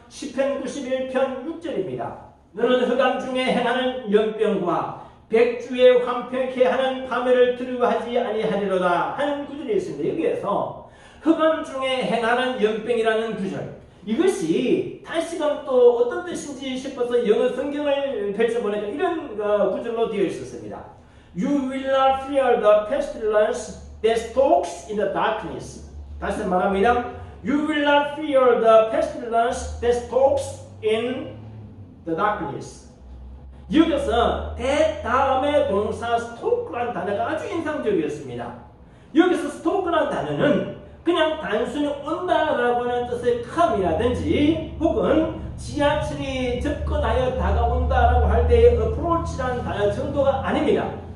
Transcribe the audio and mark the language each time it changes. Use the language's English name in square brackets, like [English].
[Korean] 시편 91편 6절입니다. 너는 흑암 중에 행하는 연병과 백주에 황폐케 하는 파멸을 두려워하지 아니하리로다 하는 구절이 있습니다. 여기에서 흑암 중에 행하는 연병이라는 구절, 이것이 다시금 또 어떤 뜻인지 싶어서 영어 성경을 펼쳐보니까 이런 구절로 되어 있었습니다. [English] You will not fear the pestilence that stalks in the darkness. [Korean] 다시 말합니다. [English] You will not fear the pestilence that stalks in the darkness. [Korean] 여기서 that 다음에 동사 stalk라는 단어가 아주 인상적이었습니다. 여기서 stalk라는 단어는 그냥 단순히 온다라고 하는 뜻의 come이라든지 혹은 지하철이 접근하여 다가온다라고 할 때의 approach라는 단어 정도가 아닙니다.